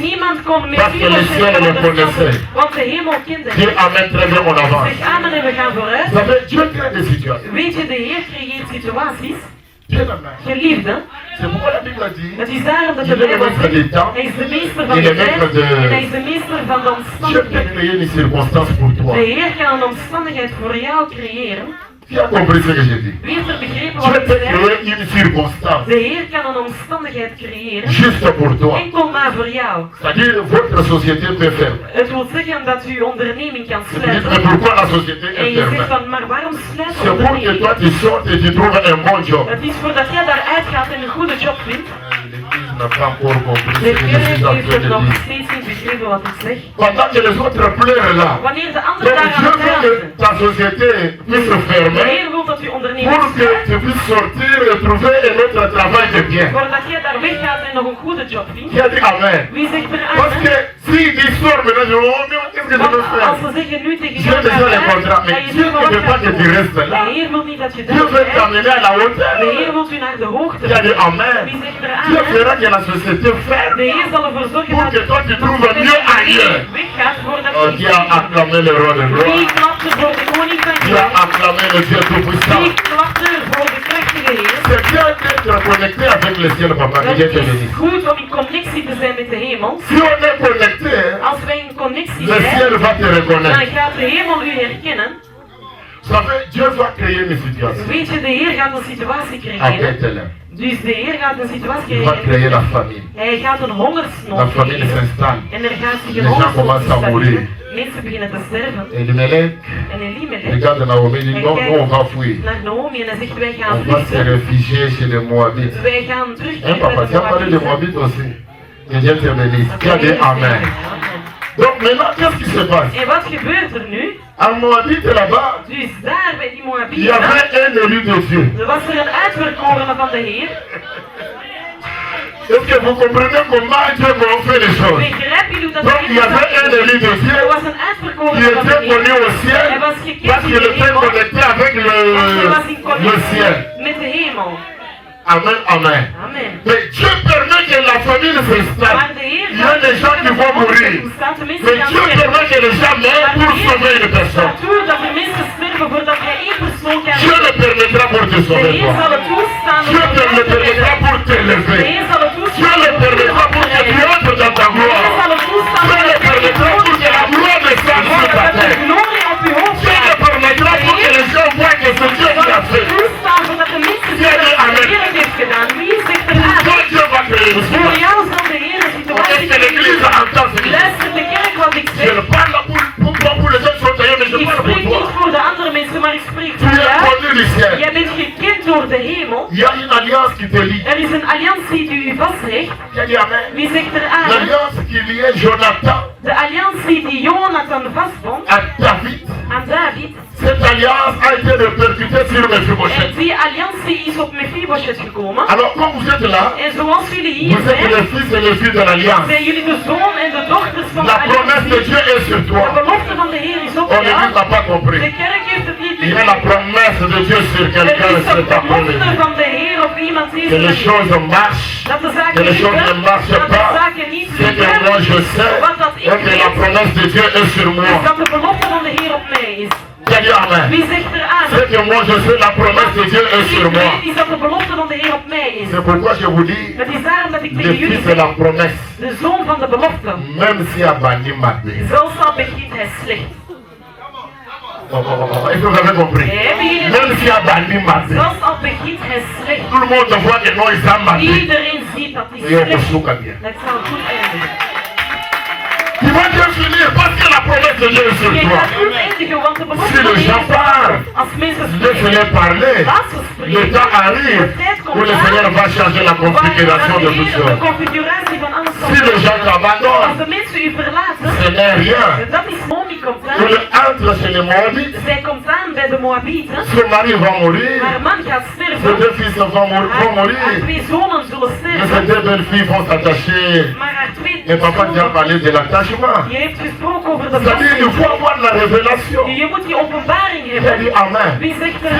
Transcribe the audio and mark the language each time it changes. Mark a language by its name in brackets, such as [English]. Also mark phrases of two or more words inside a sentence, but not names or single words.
[Dutch] niemand kon met [French] Parce que le ciel le connaissait. [Dutch] want de hemel kende [French] Dis [Dutch] hem. [French] amen très bien, on avance. [Dutch] Zeg amen en we gaan vooruit. [French] Vous savez, Dieu crée des situations. [Dutch] Weet je, de Heer creëert situaties. [French] Bien amen. [Dutch] Geliefde, [French] C'est pourquoi la Bible a dit, [Dutch] het is daarom dat [French] il [Dutch] de [French] est le [Dutch] Bijbel [French] maître [Dutch] zegt, [French] des temps. [Dutch] hij is de meester van [French] Il [Dutch] de [French] est maître [Dutch] tijd [French] de... [Dutch] en hij is de meester van de [French] Dieu peut [Dutch] omstandigheden. [French] créer une circonstance pour toi. [Dutch] De Heer kan een omstandigheid voor jou creëren. [French] Qui a compris ce que j'ai dit? [Dutch] Wie heeft er begrepen [French] Dieu [Dutch] wat ik [French] peut [Dutch] zeg? [French] créer une circonstance [Dutch] De Heer kan een omstandigheid creëren, [French] juste pour toi. [Dutch] enkel maar voor jou. [French] C'est-à-dire, votre société peut faire. [Dutch] Het wil zeggen dat uw onderneming kan [French] Vous dites, mais [Dutch] sluiten. [French] pourquoi la société [Dutch] En [French] est [Dutch] je zegt [French] fermée? [Dutch] van, maar waarom sluit de [French] C'est pour que [Dutch] onderneming? [French] toi tu sortes et tu trouves un bon job. [Dutch] Het is voordat jij daaruit gaat en een goede job vindt. [French] L'Église n'a pas encore compris ce [Dutch] De [French] que je suis [Dutch] kerk [French] en [Dutch] heeft [French] train [Dutch] het [French] de [Dutch] nog [French] dire. [Dutch] steeds niet begrepen wat ik zeg. [French] Pendant que les autres pleurent là, [Dutch] Wanneer de [French] donc [Dutch] anderen daar aan [French] Dieu [Dutch] het [French] veut que [Dutch] praten, [French] ta société puisse se [Dutch] de [French] fermer [Dutch] Heer wil dat uw onderneming [French] pour que [Dutch] sluit, [French] tu puisses sortir et trouver un autre travail de bien. [Dutch] voordat jij daar weggaat en nog een goede job vindt. [French] Qui a dit Amen? [Dutch] Wie zegt er [French] Parce [Dutch] aan? [French] que s'il dit sort maintenant, je dis, oh mais qu'est-ce que je [Dutch] Want [French] veux faire? [Dutch] als ze zeggen nu tegen [French] Dieu [Dutch] jou, [French] déjà les contrats, [Dutch] ga [French] mais [Dutch] je [French] Dieu [Dutch] doen [French] ne [Dutch] wat [French] veut pas que tu restes là. [Dutch] de Heer wil niet dat je [French] Dieu [Dutch] daar [French] veut [Dutch] blijft. [French] t'amener à la [Dutch] De [French] hauteur. [Dutch] Heer wil u naar de hoogte [French] Qui a dit [Dutch] brengen. [French] Amen? [Dutch] Wie zegt er [French] Dieu [Dutch] aan? [French] fera que la société ferme [Dutch] De Heer zal ervoor zorgen [French] pour [Dutch] dat [French] que toi tu trouves mieux ailleurs. [Dutch] weggaat voordat [French] Oh, qui a acclamé le roi de [Dutch] Wie [French] gloire? [Dutch] klapt er voor de koning van [French] Qui a [Dutch] Israël? [French] acclamé le Dieu tout-puissant? [Dutch] Wie klapt er voor de krachtige Heer? [French] C'est bien d'être connecté avec le ciel, papa, que [Dutch] Het [French] Dieu te [Dutch] is [French] bénisse. [Dutch] goed om in connectie te zijn met de hemel. [French] Si on est connecté, [Dutch] Als wij in connectie [French] le [Dutch] zijn, [French] ciel va te [Dutch] dan [French] reconnaître. [Dutch] gaat de hemel u herkennen. [French] Vous savez, Dieu va créer une situation. [Dutch] Weet je, de Heer gaat een situatie creëren. [French] Arrête-le. [Dutch] Dus de Heer gaat een situatie [French] Il va créer [Dutch] creëren. [French] la famille. [Dutch] Hij gaat een [French] La [Dutch] hongersnood [French] famille [Dutch] creëren. [French] s'installe. [Dutch] En er gaat zich [French] Les [Dutch] een [French] gens [Dutch] hongersnood [French] commencent à mourir. [Dutch] installeren. Mensen beginnen te sterven. [French] Elimelech [Dutch] En Elimelech [French] regarde Naomi, il dit non, nous, on va fuir. [Dutch] naar Naomi en hij zegt, wij gaan [French] On va se [Dutch] vluchten. [French] réfugier chez les Moabites. [Dutch] Wij gaan terug [French] Hein, papa, tu as parlé de Moabites aussi. Que Dieu te bénisse. Tu as dit Amen. Donc maintenant, qu'est-ce qui se passe? [Dutch] En wat gebeurt er nu? [French] En Moabite là-bas, [Dutch] Dus daar bij die [French] il y [Dutch] Moabieten, [French] avait un élu de Dieu. [Dutch] er was er een uitverkorene van de Heer. [French] Est-ce que vous comprenez comment Dieu m'a fait les choses? [Dutch] Begrijp je hoe dat [French] Donc il y avait un élu de [Dutch] Er [French] Dieu [Dutch] was een [French] qui [Dutch] uitverkorene van de [French] était connu [Dutch] Heer. [French] au ciel [Dutch] Hij was gekend [French] parce [Dutch] in [French] qu'il [Dutch] de [French] était [Dutch] hemel. [French] connecté avec [Dutch] Want hij was in [French] le [Dutch] connectie [French] ciel. [Dutch] met de hemel. [French] Amen, amen. [Dutch] Amen. [French] Mais Dieu permet que la famille s'installe. [Dutch] Maar de Heer [French] Il y a des gens qui vont mourir. Mais Dieu permet que les gens meurent pour sauver une personne. [Dutch] gaat toe dat er mensen sterven voordat jij één persoon kan [French] Dieu le permettra pour te [Dutch] De [French] sauver [Dutch] Heer [French] toi. [Dutch] zal het toestaan om [French] Dieu [Dutch] jou [French] te le [Dutch] te redden. [French] permettra pour [Dutch] De [French] t'élever. [Dutch] Heer zal het [French] Dieu [Dutch] toestaan [French] le [Dutch] om [French] permettra pour que tu entres dans ta [Dutch] De Heer [French] gloire. [Dutch] zal het toestaan [French] Dieu le [Dutch] om [French] permettra pour que la gloire descende sur ta [Dutch] dat de [French] tête. [Dutch] glorie op uw hoofd [French] Dieu le permettra pour que les gens voient que c'est Dieu qui l'a fait. [Dutch] toestaan zodat de mensen zien dat de Heer het heeft gedaan. Wie zegt er aan? [French] Toi, Dieu va créer une [Dutch] Voor [French] situation. [Dutch] jou zal de Heer een [French] Est-ce [Dutch] situatie [French] que l'église [Dutch] creëren. [French] entend ce que je dis? [Dutch] Luister de kerk wat ik [French] Je [Dutch] zeg. [French] ne parle pas pour les autres sont ailleurs, mais je [Dutch] Ik [French] parle [Dutch] spreek [French] pour [Dutch] niet [French] toi. [Dutch] voor de andere mensen, maar ik spreek [French] Tu [Dutch] voor [French] es [Dutch] jou. [French] connu du ciel. [Dutch] Jij bent gekend door de hemel. [French] Il y a une alliance qui te lie. [Dutch] Er is een alliantie die u vastlegt. [French] Qui a dit Amen? [Dutch] Wie zegt er aan? [French] L'alliance qui liait Jonathan [Dutch] De alliantie die Jonathan vastbond [French] à David. [Dutch] aan David. [French] Cette alliance a été répercutée sur [Dutch] En [French] Mephibosheth. [Dutch] die alliantie is op Mephibosheth gekomen. [French] Alors, quand vous êtes là, [Dutch] En zoals jullie hier [French] vous êtes [Dutch] zijn, [French] les fils et les filles de l'alliance. [Dutch] zijn jullie de zoon en de dochters van de [French] La promesse de [Dutch] alliantie. [French] Dieu est sur [Dutch] De [French] toi. [Dutch] belofte van de Heer is op [French] Oh, l'église [Dutch] jou. [French] n'a pas [Dutch] De [French] compris. [Dutch] kerk heeft het niet [French] Il y a la [Dutch] begrepen. [French] promesse de Dieu sur [Dutch] Er [French] quelqu'un [Dutch] is een [French] cet après-midi. [Dutch] belofte van de Heer op iemand [French] Que les [Dutch] deze [French] choses marchent. [Dutch] dat de [French] Que [Dutch] zaken [French] les [Dutch] niet [French] choses ne [Dutch] lukken, [French] marchent [Dutch] dat de [French] pas. [Dutch] zaken niet [French] C'est que moi [Dutch] lukken. [French] je sais [Dutch] Wat dat ik [French] et que la [Dutch] weet, [French] promesse de Dieu est sur [Dutch] is [French] moi. [Dutch] dat de belofte van de Heer op mij is. [French] Qui a dit Amen? [Dutch] Wie zegt er aan? [French] C'est que moi je sais la promesse de Dieu est sur [Dutch] Ik [French] moi. [Dutch] weet is dat de belofte van de Heer op mij is. [French] C'est pourquoi je vous dis, [Dutch] Het is daarom dat ik [French] le [Dutch] tegen jullie [French] fils de [Dutch] zeg, [French] la promesse, [Dutch] de zoon van de belofte. [French] même si a banni Maté. [Dutch] Zelfs al begint hij slecht. [French] Est-ce que vous avez compris? Même si a banni Maté. [Dutch] Zelfs al begint hij slecht. [French] Tout le monde voit que non, ils ont maté. [Dutch] Iedereen ziet dat hij [French] Et on [Dutch] slecht is. [French] peut bien. [Dutch] Dat zal goed eindigen. [French] Tu vas bien finir parce que la promesse de Dieu est sur [Dutch] Je [French] toi. [Dutch] gaat goed eindigen, want de belofte [French] Si [Dutch] van de [French] les [Dutch] Heer [French] gens [Dutch] is [French] parlent, [Dutch] als mensen [French] laisse-les [Dutch] spreken. [French] parler. [Dutch] Laat ze [French] Le temps [Dutch] spreken. [French] arrive [Dutch] De tijd [French] où [Dutch] komt [French] le Seigneur va changer la configuration de [Dutch] de [French] toutes choses. [Dutch] configuratie van [French] Si les gens [Dutch] Als [French] t'abandonnent, [Dutch] de mensen u verlaten, [French] ce n'est rien. [Dutch] dat is Naomi komt [French] Il [Dutch] aan. [French] entre chez les Moabites, [Dutch] Zij komt aan bij de Moabieten. [French] son mari va mourir, [Dutch] Haar man gaat [French] ses [Dutch] sterven. [French] deux fils vont [Dutch] Haar [French] mourir, [Dutch] twee zonen zullen [French] mais ses [Dutch] sterven. [French] deux belles filles vont s'attacher. [Dutch] Maar haar twee [French] Et papa vient [Dutch] zonen, [French] parler de l'attachement. [Dutch] je heeft gesproken over de [French] C'est-à-dire, il faut [Dutch] vastheid. [French] avoir la révélation. [Dutch] Je moet die openbaring [French] Il a [Dutch] hebben. [French] dit Amen. [Dutch] Wie zegt er